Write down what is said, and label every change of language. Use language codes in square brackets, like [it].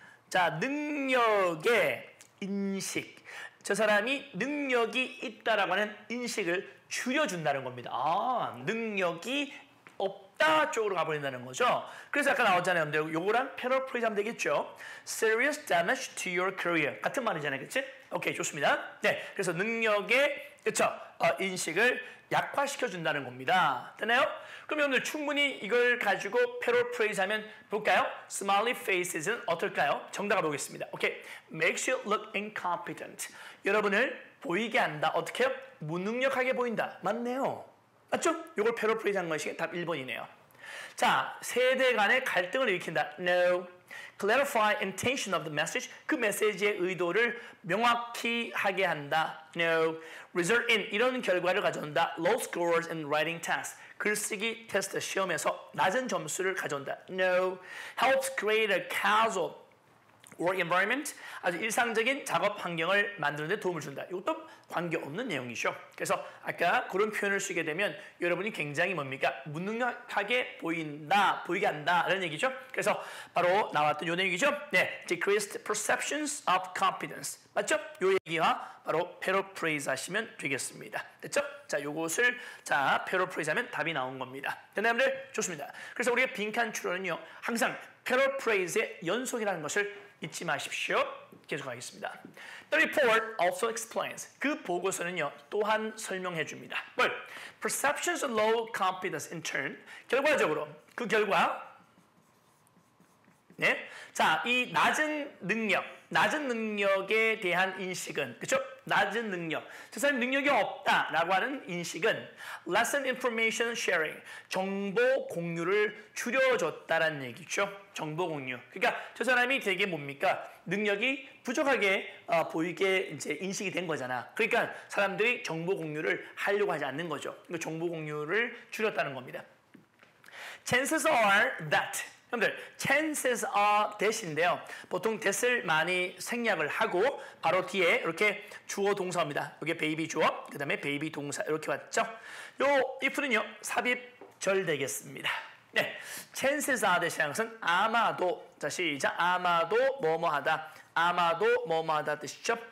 [ko] 자, 능력의 인식. 저 사람이 능력이 있다라고 하는 인식을 줄여준다는 겁니다. 아, 능력이 없다 쪽으로 가버린다는 거죠. 그래서 아까 나왔잖아요. 요거랑 paraphrase 하면 되겠죠. [en] Serious damage to your career. [ko] 같은 말이잖아요. 그치? 오케이, 좋습니다. 네, 그래서 능력의, 그쵸? 인식을 약화시켜준다는 겁니다. 되나요? 그럼 오늘 충분히 이걸 가지고 paraphrase 하면 볼까요? Smiley faces는 어떨까요? 정답을 보겠습니다. 오케이. [en] Makes you look incompetent. [ko] 여러분을 보이게 한다. 어떻게 해요? 무능력하게 보인다. 맞네요. 맞죠? 이걸 paraphrase 한 것이 답 1번이네요. 자, 세대 간의 갈등을 일으킨다. [en] No. Clarify intention of the message. [ko] 그 메시지의 의도를 명확히 하게 한다. [en] No. Result in [ko] 이런 결과를 가져온다. [en] Low scores in writing tasks. [ko] 글쓰기 테스트 시험에서 낮은 점수를 가져온다. [en] No. Helps create a casual work environment. [ko] 아주 일상적인 작업 환경을 만드는 데 도움을 준다. 이것도 관계없는 내용이죠. 그래서 아까 그런 표현을 쓰게 되면 여러분이 굉장히 뭡니까? 무능력하게 보이게 한다. 라는 얘기죠. 그래서 바로 나왔던 요 내용이죠. [en] 네, decreased perceptions of competence. [ko] 맞죠? 요 얘기와 바로 paraphrase 하시면 되겠습니다. 됐죠? 자, 요것을 paraphrase 하면 답이 나온 겁니다. 됐나요? 좋습니다. 그래서 우리가 빈칸 추론은요. 항상 paraphrase의 연속이라는 것을 잊지 마십시오. 계속하겠습니다. [en] The report also explains. [ko] 그 보고서는요. 또한 설명해 줍니다. 뭘? [en] Perceptions of low competence in turn. [ko] 결과적으로 그 결과 네. 자, 이 낮은 능력에 대한 인식은 그렇죠? 낮은 능력. 저 사람 능력이 없다라고 하는 인식은 [en] lesson information sharing. [ko] 정보 공유를 줄여줬다라는 얘기죠. 정보 공유. 그러니까 저 사람이 되게 뭡니까? 능력이 부족하게 보이게 이제 인식이 된 거잖아. 그러니까 사람들이 정보 공유를 하려고 하지 않는 거죠. 그러니까 정보 공유를 줄였다는 겁니다. [en] Chances are that [ko] 여러분들, [en] chances are that인데요. [ko] 보통 that을 많이 생략을 하고 바로 뒤에 이렇게 주어 동사입니다. 이게 베이비 주어, 그 다음에 베이비 동사 이렇게 왔죠. 요 if는요 삽입절 되겠습니다. 네, [en] chances are that [ko] 이라는 것은 아마도, 자 시작, 아마도 뭐뭐하다, 아마도 뭐뭐하다 뜻이죠.